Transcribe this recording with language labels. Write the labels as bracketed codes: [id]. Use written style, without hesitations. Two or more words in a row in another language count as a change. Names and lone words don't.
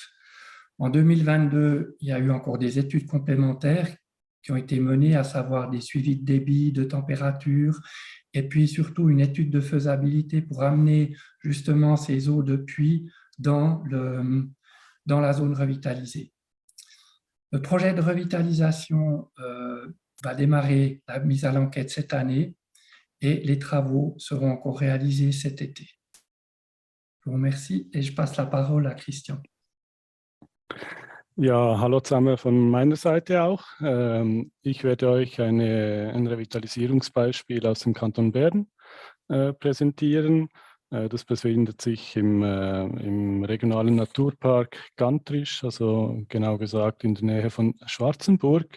[fr] En 2022, il y a eu encore des études complémentaires qui ont été menées, à savoir des suivis de débit, de température, et puis surtout une étude de faisabilité pour amener justement ces eaux de puits dans la zone revitalisée. Le projet de revitalisation va démarrer la mise à l'enquête cette année et les travaux seront encore réalisés cet été. Je vous remercie et je passe la parole à Christian. [de] Ja, hallo zusammen von meiner Seite auch. Ich werde euch ein Revitalisierungsbeispiel aus dem Kanton Bern präsentieren. Das befindet sich im regionalen Naturpark Gantrisch, also genau gesagt in der Nähe von Schwarzenburg.